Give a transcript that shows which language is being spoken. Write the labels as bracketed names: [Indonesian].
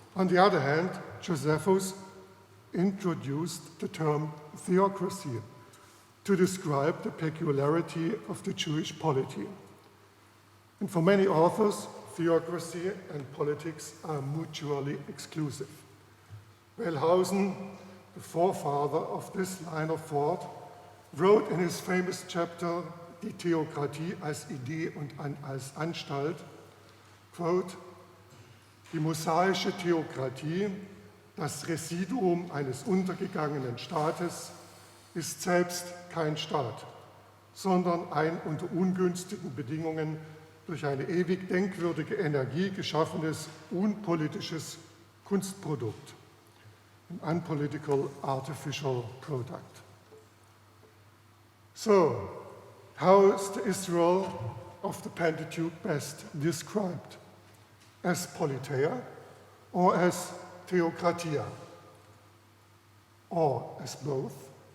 [English] On the other hand, Josephus introduced the term theocracy to describe the peculiarity of the Jewish polity. And for many authors, theocracy and politics are mutually exclusive. Wellhausen, the forefather of this line of thought, wrote in his famous chapter [German] Die Theokratie als Idee und als Anstalt, [English] quote, [German] die mosaische Theokratie, das Residuum eines untergegangenen Staates, ist selbst kein Staat, sondern ein unter ungünstigen Bedingungen durch eine ewig denkwürdige Energie geschaffenes unpolitisches Kunstprodukt, [English] an unpolitical artificial product. So, how is the Israel of the Pentateuch best described? As Politeia or as Theokratia? Or as both?